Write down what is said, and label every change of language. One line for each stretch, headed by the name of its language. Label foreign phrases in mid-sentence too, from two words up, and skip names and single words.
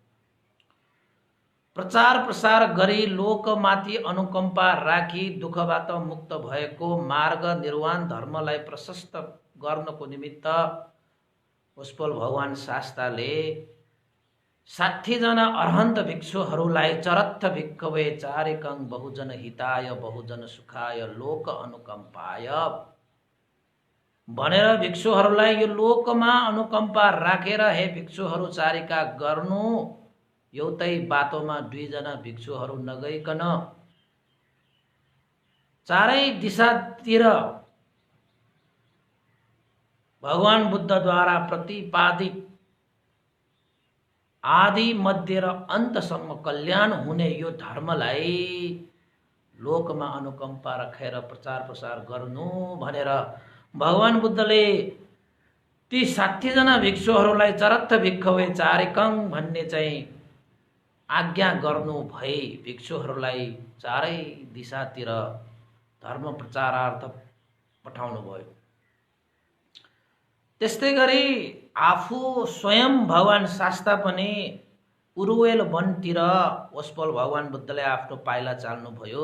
Nepali: प्रचार प्रसार गरी लोकमाथि अनुकम्पा राखी दुःखबाट मुक्त भएको मार्ग निर्वाण धर्मलाई प्रशस्त गर्नको निमित्त उत्पल भगवान शास्ताले 60 जना अरहन्त भिक्षुहरूलाई
Pali: चरत्थ भिक्खवे चारिकं बहुजन हिताय बहुजन सुखाय लोक अनुकम्पाय
Nepali: भनेर भिक्षुहरूलाई यो लोकमा अनुकम्पा राखेर हे भिक्षुहरू चारिका गर्नु, एउटै बाटोमा 2 जना भिक्षुहरू नगइकन चारै दिशातिर भगवान बुद्धद्वारा प्रतिपादित आदि मध्य र अन्तसम्म कल्याण हुने यो धर्मलाई लोकमा अनुकम्पा राखेर प्रचार प्रसार गर्नु भनेर भगवान बुद्धले ती 60 जना भिक्षुहरूलाई
Pali: चरत्थ भिक्खवे चारिकं
Nepali: भन्ने चाहिँ आज्ञा गर्नु भई भिक्षुहरूलाई चारै दिशातिर धर्म प्रचारार्थ पठाउनु भयो। त्यस्तै गरी आफू स्वयं भगवान शास्ता पनि उरुवेल वनतिर उत्पल भगवान बुद्धले आफ्नो पाइला चाल्नु भयो।